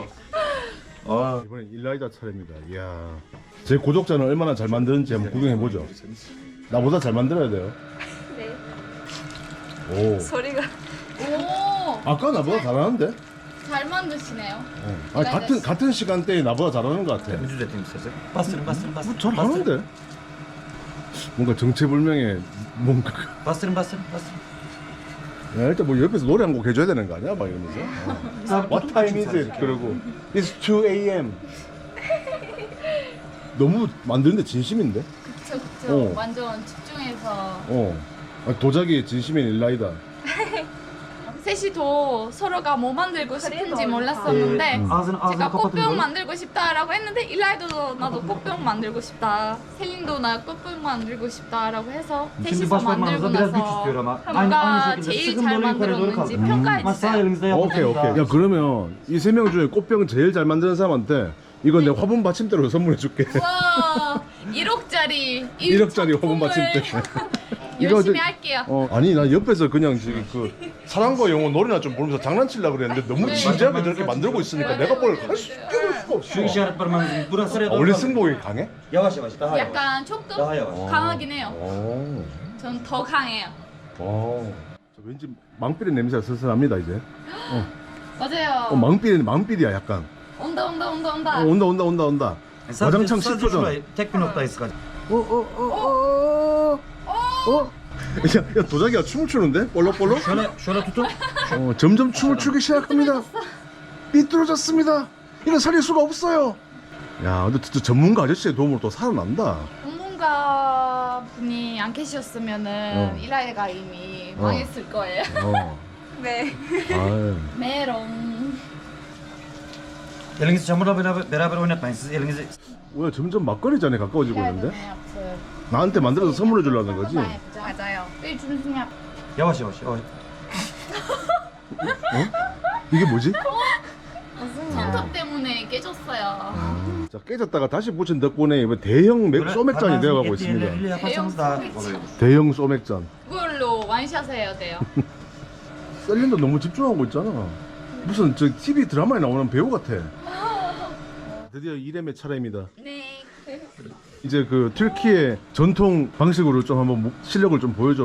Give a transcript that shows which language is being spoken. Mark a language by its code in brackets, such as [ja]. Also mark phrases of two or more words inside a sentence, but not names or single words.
[ko] 아 이번엔 일라이다 차례입니다. 이야. 제 고독자는 얼마나 잘 만드는지 한번 구경해 보죠. 나보다 잘 만들어야 돼요. 네. 오. 소리가. 오, 아까 나보다 잘하는데? 잘 만드시네요. 아니 같은 시간대에 나보다 잘하는 것 같아. [tr] Ucuz eteyim size. Bastırın bastırın bastırın. [ko] 뭐 잘하는데? 뭔가 정체불명의 뭔가. [tr] Bastırın bastırın bastırın. [ko] 야, 일단 뭐 옆에서 노래 한 곡 해줘야 되는 거 아니야? 막 이러면서. [en] What time is it? 그러고 It's 2 a.m. [ko] 너무 만드는데 진심인데? 그쵸. 어. 완전 집중해서. 도자기의 진심인 일라이다. 셋이 더 서로가 뭐 만들고 싶은지 몰랐었는데 [tr] Ağzını [ko] 제가 [tr] kapatın [ko] 꽃병 [tr] böyle. [ko] 만들고 싶다라고 했는데 일라이도 나도 꽃병 만들고 싶다. 셀린도 나 꽃병 만들고 싶다라고 해서 [tr] Şimdi [ko] 셋이서 [tr] baş parmağınızda [ko] 만들고 [tr] biraz güç [ko] 나서 [tr] istiyor ama. [ko] 누가 [tr] şekilde [ko] 제일 [tr] sıkın [ko] 잘 [tr] böyle yukarı doğru [ko] 만들었는지 [tr] kalkın. [ko] 평가해 [tr] Ama sağ [ko] 주세요. [tr] elinizde [ko] 오케이. [tr] yapın. [ko] 야 그러면 이 세 명 중에 꽃병 제일 잘 만드는 사람한테 이거 내 화분 받침대로 선물해 줄게. 와 1억짜리 1억짜리 화분 받침대. 열심히 할게요. 아니 나 옆에서 그냥 지금 그 사랑과 영혼 노래나 좀 부르면서 장난치려고 그랬는데 너무 진지하게 저렇게 만들고 있으니까 내가 뭘 할 수가 없어. [tr] Şu işaret parmağınızı burası sıraya doğru [ko] 원래 [tr] kalkın. [ko] 승복이 강해? [tr] Yavaş yavaş daha yavaş. [ko] 약간 조금 [tr] Daha yavaş. [ko] 강하긴 해요. 오. 전 더 강해요. 저 왠지 망필의 냄새가 슬슬 납니다 이제. 맞아요. 망필이야 약간. 온다. 온다. 와장창 [tr] Sadece [ko] 10초잖아. [tr] şurayı, tek bir noktayı sıkacak. [ko] 야 도자기가 춤을 추는데? 볼록볼록? [tr] Şöyle tutun. [ko] 점점 춤을 추기 시작합니다. 삐뚤어졌습니다. 이건 살릴 수가 없어요. 야, 근데 진짜 전문가 아저씨의 도움으로 또 살아난다. 전문가 분이 안 계셨으면은 일라이가 이미 망했을 거예요. 네. 아유. 메롱. [tr] Elinizi çamurla beraber oynatmayın. Siz elinizi [ko] 왜 점점 막걸리 잔에 가까워지고 있는데? 나한테 만들어서 선물해 주려는 거지? 맞아요. 네, 준수님. [tr] yavaş yavaş yavaş. [ko] 이게 뭐지? 손톱 때문에 깨졌어요. 자, 깨졌다가 다시 붙인 덕분에 이번 대형 소맥잔이 되어가고 있습니다. [tr] Elleriyle yaparsanız daha kolay olur. [ko] 대형 소맥잔. 그걸로 완샷 해야 돼요. 셀린도 너무 집중하고 있잖아. 무슨 저 TV 드라마에 나오는 배우 같아. 드디어 이렘의 차례입니다. 네. 이제 그 튀르키예 전통 방식으로 좀 한번 실력을 좀 보여줘.